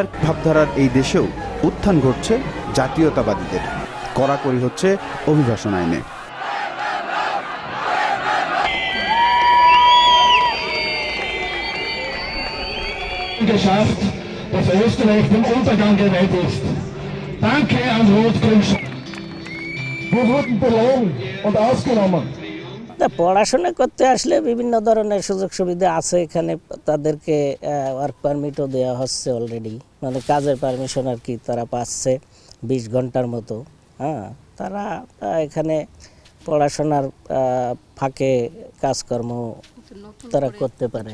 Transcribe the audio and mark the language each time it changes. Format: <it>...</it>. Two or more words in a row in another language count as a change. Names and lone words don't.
<bn>ভাবধারার এই দেশেও উত্থান ঘটছে জাতীয়তাবাদীদের। কড়াকড়ি হচ্ছে অভিবাসন আইনে।</bn> <de>geschafft, dass Österreich dem Untergang geweiht ist. Danke an Rotkreuz. Wir wurden belogen und ausgenommen.</de> <bn>পড়াশোনা করতে আসলে বিভিন্ন ধরনের সুযোগ সুবিধা আছে এখানে। তাদেরকে</bn> <en>work permit</en> <bn>দেওয়া হচ্ছে অলরেডি, মানে কাজের পারমিশন আর কি তারা পাচ্ছে 20 ঘন্টার মতো। হ্যাঁ, তারা এখানে পড়াশোনার ফাঁকে কাজকর্ম তারা করতে পারে।</bn>